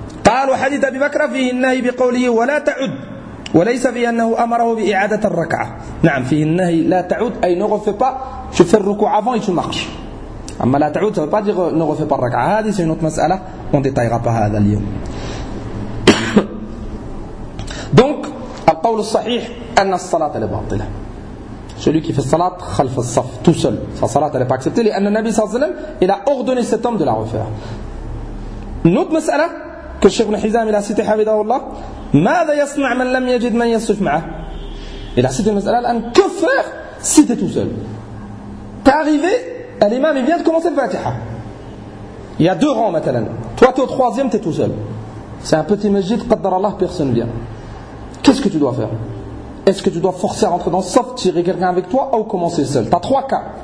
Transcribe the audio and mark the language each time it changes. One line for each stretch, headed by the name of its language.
Arabic: قال وحديث أبي بكر فيه النهي بقوله ولا تعد وليس في أنه أمره بإعادة الركعة. نعم فيه النهي لا تعود أي
French: ne refais pas, tu fais le rukou avant et tu marches.
Arabic: أما لا تعود
French: ça veut pas dire ne refais pas
Arabic: الركعة. هذه
French: c'est une autre مسألة. On détaillera pas
Arabic: هذا اليوم. Donc القول الصحيح أن الصلاة الباطلة.
French: Celui qui fait الصلاة خلف الصف tout seul, sa صلاة elle est pas acceptée.
Arabic: لأن النبي صلى الله عليه وسلم
French: il a ordonné cet homme de la refaire. Une autre مسألة que الشيخ بن حزام il a cité
Arabic: حفظه الله. ماذا يصنع من لم يجد من يصف معه؟
French: Il a cité une mas'ala l'an. Que faire si t'es tout seul? T'es arrivé, l'imam il vient de commencer le fatiha. Il y a deux rangs maintenant. Toi t'es au troisième, t'es tout seul. C'est un petit masjid, qadar Allah, personne vient. Qu'est-ce que tu dois faire? Est-ce que tu dois forcer à rentrer dans le saf, tirer quelqu'un avec toi ou commencer seul? T'as trois cas.